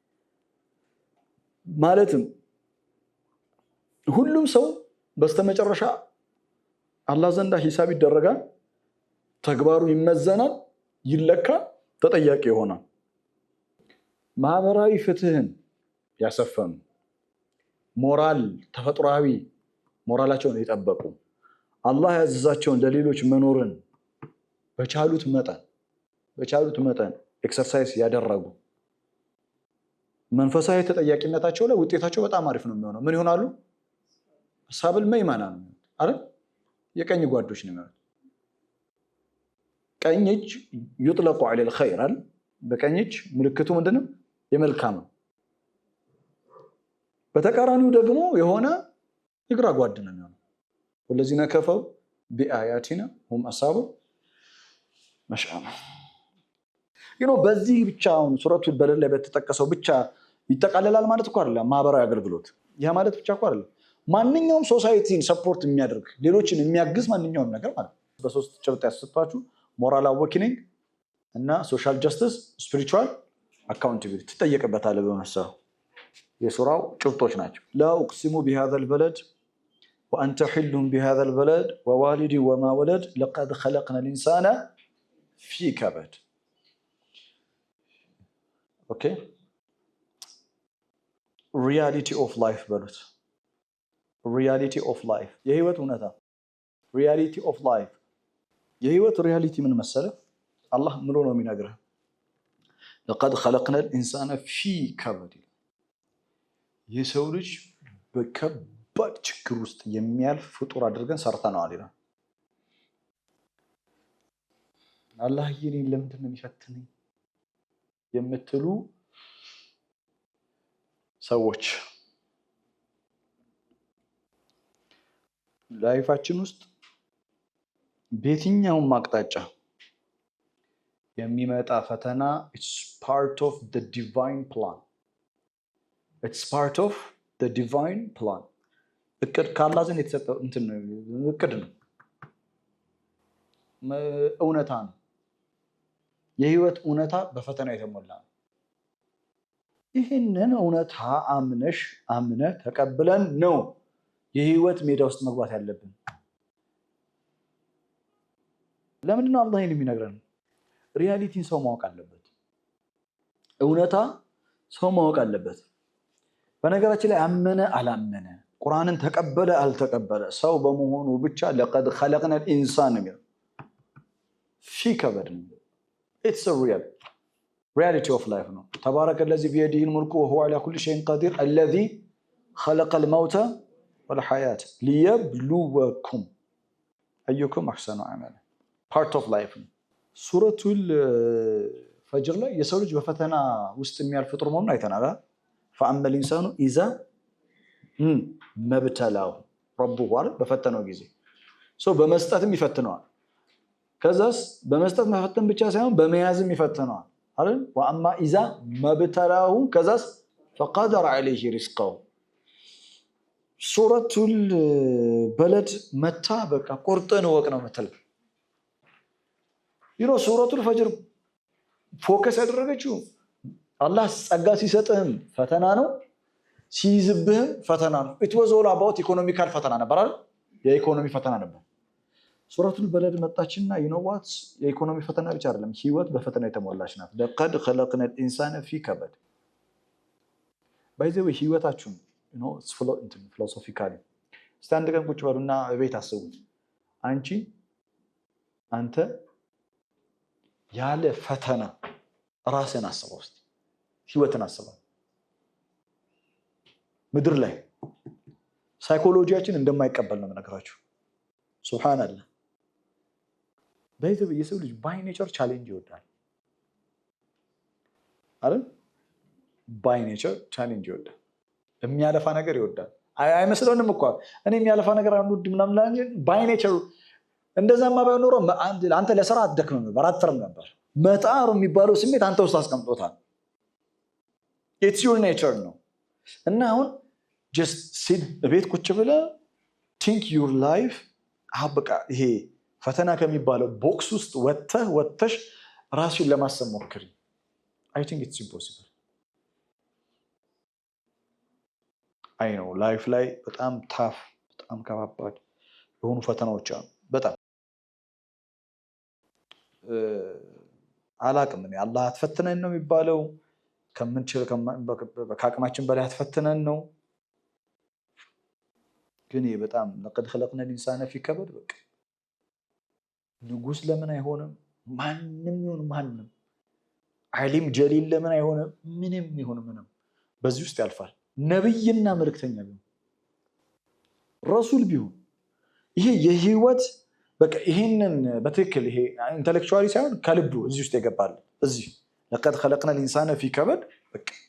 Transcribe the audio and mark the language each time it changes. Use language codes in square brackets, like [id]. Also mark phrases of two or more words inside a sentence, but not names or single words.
[am] ማለትም ሁሉም ሰው በስተመጨረሻ አላህ ዘንዳ ሂሳብ ይደረጋል ተግባሩ ይመዘናል ይለካል ተጠያቂ ይሆናል ማህበራዊ ፍትህን ያሰፈኑ ሞራል ተፈጥሯዊ ሞራላቸውን የጠበቁ አላህ ያዘዛቸውን ለሌሎች መኖርን በቻሉት መጠን ኤክሰርሳይዝ ያደረጉ መንፈሳዊ ተጠያቂነታቸው ላይ ውጤታቸው በጣም አሪፍ ነው የሚሆነው ምን ይሆናሉ [ar] أصحاب الميمنة [am] ነው አይደል የቀኝ ጓዶች ነው ማለት ቀኝ እጅ ይጥለቁ [ar] على الخير [am] አይደል በቀኝ እጅ ምልክቱ ምንድነው የመልካም በተቃራኒው ደግሞ የሆነ ይግራ ጓድ ነው የሚሆነው [ar] والذين كفروا بآياتنا هم أصحاب مشأمة [am] በዚህ ብቻ አሁን ሱረቱል በለድ ላይ በተጠቀሰው ብቻ ይተቃለላል ማለት እኮ አይደለም ማህበራዊ አገልግሎት ያ ማለት ብቻ እኮ አይደለም ማንኛውም ሶሳይቲን ሰፖርት የሚያደርግ ሌሎችን የሚያግዝ ማንኛውም ነገር ማለት በሶስት ጭብጥ ያስፈታችሁ [en] moral awakening [am] እና [en] social justice spiritual accountability [am] ተጠየቀበታል በመሰለው የሱራው ጭብጦች ናቸው [ar] لا اقسم بهذا البلد وانت حل بهذا البلد ووالد وما ولد لقد خلقنا الانسان في كبد [en] اوكي reality of life በሉት reality of life [am] የህይወት እውነታ [en] reality of life [am] የህይወት ሪያሊቲ ምን መሰለ አላህ ምሎ ነው የሚነግረው [ar] لقد خلقنا الانسان في كبد [am] የሰው ልጅ በከባድ ችግር ውስጥ የሚያልፍ ፍጡር አድርገን ሰርተናል ይላል አላህ ይሄን ለምንድን ነው የሚፈትነኝ የምትሉ ሰዎች ላይፋችን ውስጥ በየትኛውም አቅጣጫ የሚመጣ ፈተና [en] it's part of the divine plan [am] እቅድ ካላህ ዘንድ የተሰጠው እንትን እቅድ ነው እውነታ ነው የህይወት እውነታ በፈተና የተሞላ ነው ይሄንን እውነታ አምነህ ተቀብለን ነው የህይወት ሜዳ ውስጥ መግባት ያለብን ለምንድን ነው አላህ ይሄን የሚነግረን ሪያሊቲን ሰው ማወቅ አለበት እውነታ ሰው ማወቅ አለበት በነገራችን ላይ አመነ አላመነ ቁርአንን ተቀበለ አልተቀበለ ሰው በመሆኑ ብቻ [ar] لقد خلقنا الانسان في كبد [en] it's a reality of life [ar] ነው تبارك الذي بيده الملك وهو على كل شيء قدير الذي خلق الموت والحياة ليبلوكم أيكم أحسن عملا [en] part of life [am] ሱረቱል ፈጅር ላይ የሰው ልጅ በፈተና ውስጥ የሚያልፍ ፍጡር መሆኑን አይተናል [ar] فأما الإنسان إذا ما ابتلاه ربه [am] በፈተነው ጊዜ ሰው በመስጠትም ይፈትነዋል ከዛስ በመስጠት መፈተን ብቻ ሳይሆን በመያዝም ይፈትነዋል አይደል [ar] وأما إذا ما ابتلاه [am] ከዛስ [ar] فقدر عليه رزقه [am] ሱረቱል በለድ መታ በቃ ቁርጥን ወቅ ነው መተል ሱረቱል ፈጅር ፎከስ ያደረገችው አላህ ጸጋ ሲሰጥህም ፈተና ነው ሲይዝብህም ፈተና ነው [en] it was all about economical [am] ፈተና ነበር አይደል የኢኮኖሚ ፈተና ነበር ሱረቱል በለድ መጣችና what የኢኮኖሚ ፈተና ብቻ አይደለም ህይወት በፈተና የተሞላች ናት [ar] لقد خلقنا الانسان في كبد [en] by the way [am] ህይወታችሁን [en] it's philosophically [am] ስታንድ ቀን ቁጭ በሉና በቤት አስቡት አንተ ያለ ፈተና ራስን አስበው እስቲ ህይወትን አስበው ምድር ላይ ሳይኮሎጂያችን እንደማይቀበል ነው የምነግራችሁ ሱብሃንአላህ በዚህ የሰው ልጅ [en] by nature challenge [am] ይወዳል አይደል [en] by nature challenge [am] ይወዳል የሚያለፋ ነገር ይወዳል አይመስለንም እኮ እኔ የሚያለፋ ነገር አንዱ ምናምን ላይ [en] by nature [am] እንደዛማ ባይኖር አንተ ለሥራ አትደክምም ነበር አትፈርም ነበር መጣር የሚባለው ስሜት አንተ ውስጥ አስቀምጦታል [en] it's your nature [am] ነው እና አሁን [en] just sit [am] ቤት ቁጭ ብለህ [en] think your life [am] በቃ ይሄ ፈተና ከሚባለው ቦክስ ውስጥ ወጥተሽ ራስሽን ለማሰብ ሞክሪ። [en] I think it's impossible. I know [am] life ላይ በጣም ታፍ በጣም ከባባድ የሆኑ ፈተናዎች አሉ። በጣም አላቅም እኔ አላህ አትፈትነን ነው የሚባለው ከምንችል ከአቅማችን በላይ አትፈትነን ነው። ግን በጣም [ar] لقد خلقنا الانسان في كبد [am] በቃ ንጉስ ለምን አይሆንም? ማንንም ይሁን ማንንም [ar] عالم جليل [am] ለምን አይሆንም? ምንም ይሁን ምንም በዚህ ውስጥ ያልፋል። ነብይና መልእክተኛ ቢሆን ረሱል ቢሆን ይሄ የህይወት በቃ ይሄንን በትክክል ይሄ ኢንተሌክቹዋሊ ሳይሆን ከልቡ እዚህ ውስጥ ይገባል። እዚህ [ar] لقد خلقنا الانسان في كبد [am] በቃ